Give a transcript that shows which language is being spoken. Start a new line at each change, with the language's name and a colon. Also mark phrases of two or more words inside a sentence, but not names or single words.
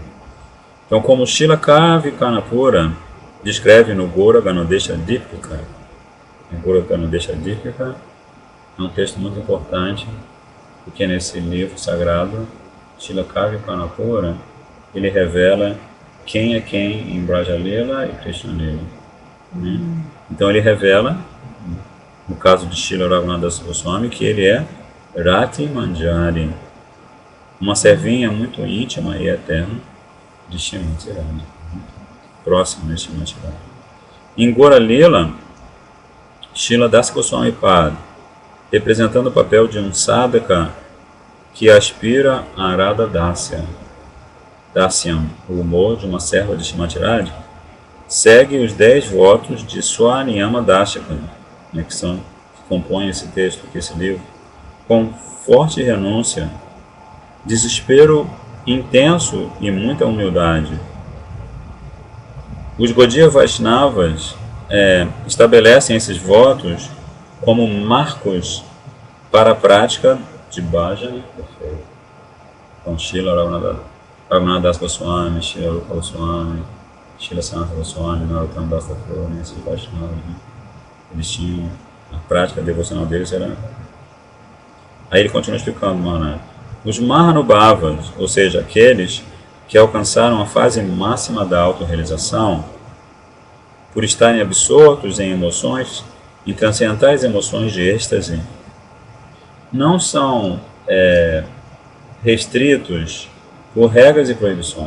Portuguese: Então, como Srila Kavi Karnapura descreve no Gora Ganodesha Dipika, Gora Ganodesha Dipika é um texto muito importante, porque nesse livro sagrado, Srila Kavi Karnapura, ele revela quem é quem em Braja Lila e Krishna Lila. Né? Então ele revela, no caso de Srila Raghunath Das Goswami, que ele é Rati Manjari, uma servinha muito íntima e eterna de Srimati Radha, próximo de Srimati Radha. Em Gora Lila, Srila Das Goswami Pad representando o papel de um sadhaka que aspira a Arada Dasyam, o humor de uma serva de Srimati Radha, segue os 10 votos de Swaniyama Dashaka, né, que compõem esse texto, esse livro, com forte renúncia, desespero intenso e muita humildade. Os Gaudiya Vaishnavas estabelecem esses votos como marcos para a prática de bhajana. Então, Srila Raghunath Das Goswami, Srila Rupa Goswami, Srila Sanatana Goswami, Narottam Das Thakur, esses Vaishnavas, né? Eles tinham a prática devocional deles era. Aí ele continua explicando, Maharaj. Os Mahanubhavas, ou seja, aqueles que alcançaram a fase máxima da autorrealização, por estarem absortos em emoções, em transcendentais emoções de êxtase, não são restritos por regras e proibições.